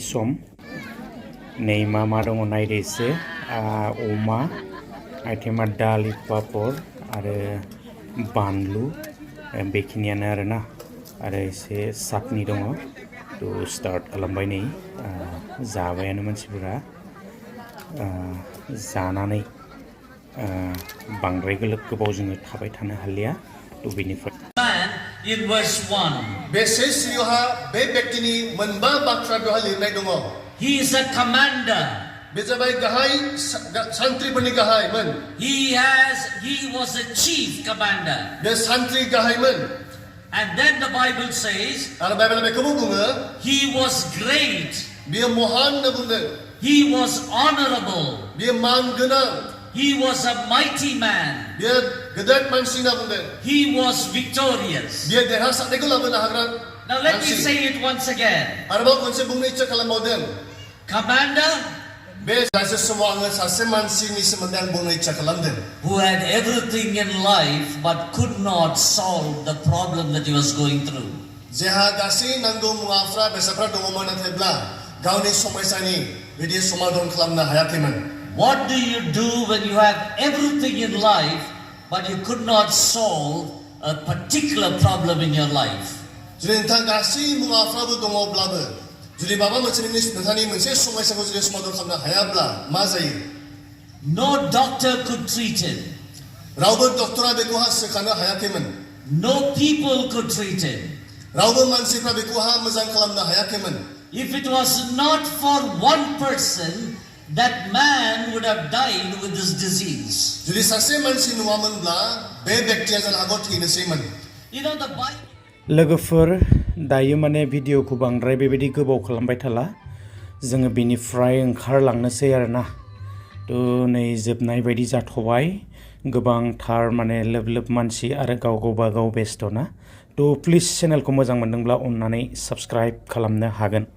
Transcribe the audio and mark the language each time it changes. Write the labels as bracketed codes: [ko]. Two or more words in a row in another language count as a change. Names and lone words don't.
[brx] सम नै मा दङ नायदो एसे अमा आइटेमा दालि पापर आरो बानलु बेखिनियानो आरोना आरो एसे साटनि दङ थ' स्टार्ट खालामबाय नै जाबायानो मानसिफोरा जानानै बांद्राय गोबाव जोङो थाबाय थानो हालिया थ' बेनिफ्राय [en] in verse 1 [brx] बे सेसियोहा बे व्यक्तिनि मोनबा बाथ्रा बेवहाय लिरनाय दङ [en] he is a commander [brx] बे जाबाय गाहाय सान्थ्रिफोरनि गाहायमोन [en] he was a chief commander [brx] बे सान्थ्रि गाहायमोन [en] and then the Bible says [brx] आरो बाइबेला बेखौबो बुङो [en] he was great [brx] बियो महान होनना बुंदों [en] he was honorable [brx] बियो मान गोनां [en] he was a mighty man [brx] बियो गेदेर मानसि होनना बुंदों [en] he was victorious [brx] बियो देरहासारनायखौ लाबोनो हाग्रा [en] now let me say it once again [brx] आरोबाव खनसे बुंनो इच्ছা खालामबावदों [en] commander [brx] बे दासो समाव आङो सासे मानसिनि सोमोन्दै आं बुंनो इच्ছা खालामदों [en] who had everything in life but could not solve the problem that he was going through [brx] जेहा गासै नांगौ मुवाफ्रा बेसादफ्रा दङमोन नाथायब्ला गावनि समस्यानि बिदि समाधान खालामनो हायाखैमोन [en] what do you do when you have everything in life but you could not solve a particular problem in your life [brx] जुदि नोंथाङा गासै मुवाफ्राबो दङब्लाबो जुदि माबा मोनसे नोंथांनि मोनसे समस्याखौ जुदि समाधान खालामनो हायाब्ला मा जायो [en] no doctor could treat it [brx] रावबो डक्टरा बेखौहा सोखानो हायाखैमोन [en] no people could treat it [brx] रावबो मानसिफ्रा बेखौहा मोजां खालामनो हायाखैमोन [en] if it was not for one person that man would have died with this disease [brx] जुदि सासे मानसि नङामोनब्ला बे व्यक्तिया जानो हागौ थैनोसैमोन [en] you know the Bible [brx] लोगोफोर दायो माने भिडिअखौ बांद्राय बेबायदि गोबाव खालामबाय थाला जोङो बेनिफ्राय ओंखारलांनोसै आरोना थ' नै जोबनाय बायदि जाथ'बाय गोबांथार माने लोब मानसि आरो गावबागाव बेस्थ' ना थ' प्लिज चेनेलखौ मोजां मोनदोंब्ला अननानै साबस्क्राइब खालामनो हागोन